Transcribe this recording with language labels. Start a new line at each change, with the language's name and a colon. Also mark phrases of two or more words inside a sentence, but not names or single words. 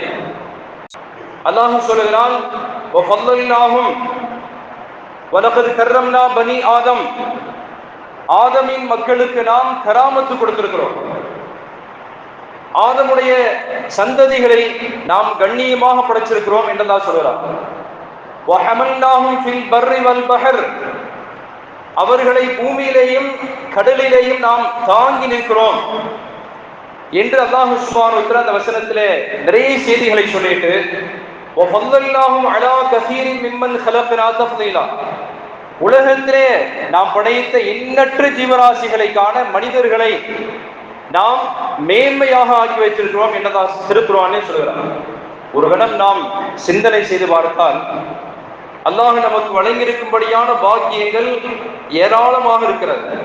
Tamil: அல்லாஹ் சொல்கிறான்,
Arabic: والله ولقد كرمنا بني آدم.
Tamil: ஆதமின் மக்களுக்கு நாம் கராமத்து கொடுத்திருக்கிறோம். ஆதமுடைய சந்ததிகளை நாம் கண்ணியமாக படைச்சிருக்கிறோம் என்று அல்லாஹ் சொல்கிறார்.
Arabic: وَحَمَلْنَاهُمْ فِي الْبَرِّ وَالْبَحْرِ.
Tamil: அவர்களை பூமியிலேயும் கடலிலேயும் நாம் தாங்கி நிற்கிறோம் என்று அல்லாஹ்
Arabic: سبحانه وتعالى
Tamil: அந்த வசனத்திலே நிறைய செய்திகளை சொல்லிட்டு
Arabic: وَفَضَّلْنَاهُمْ عَلَى كَثِيرٍ مِمَّنْ خَلَقْنَا تَفْضِيلًا.
Tamil: உலகத்திலே நாம் படைத்த எண்ணற்ற ஜீவராசிகளை காண மனிதர்களை நாம் மேன்மையாக ஆக்கி வைத்திருக்கிறோம் என்றதான் திருக்குர்ஆனிலே சொல்கிறார். ஒரு கணம் நாம் சிந்தனை செய்து பார்த்தால் அல்லாஹ் நமக்கு வழங்கியிருக்கும்படியான பாக்கியங்கள் ஏராளமாக இருக்கிறது.